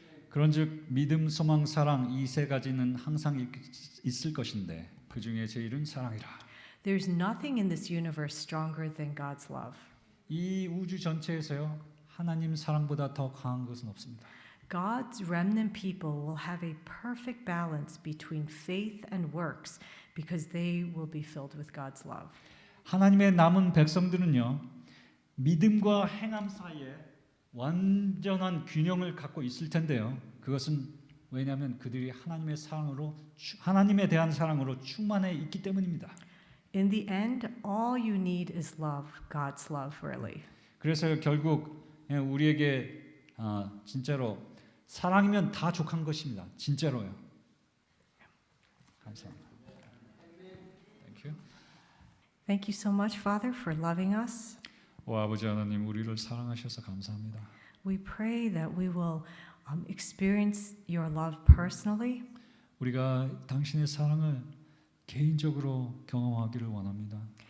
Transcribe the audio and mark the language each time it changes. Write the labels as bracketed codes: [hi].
[ko] 그런즉 믿음, 소망, 사랑 이 세 가지는 항상 있을 것인데 그 중에 제일은 사랑이라. [en] There's nothing in this universe stronger than God's love. [ko] 이 우주 전체에서요 하나님 사랑보다 더 강한 것은 없습니다. [en] God's remnant people will have a perfect balance between faith and works because they will be filled with God's love. [ko] 하나님의 남은 백성들은요 믿음과 행함 사이에 완전한 균형을 갖고 있을 텐데요. 그것은 왜냐하면 그들이 하나님의 사랑으로 하나님에 대한 사랑으로 충만해 있기 때문입니다. [en] In the end, all you need is love, God's love, really. [ko] 그래서 결국 우리에게 진짜로 사랑이면 다 족한 것입니다. 진짜로요. 감사합니다. [en] Thank you. Thank you so much, Father, for loving us. [ko] 오 아버지 하나님 우리를 사랑하셔서 감사합니다. [en] We pray that we will experience your love personally. [ko] 우리가 당신의 사랑을 개인적으로 경험하기를 원합니다.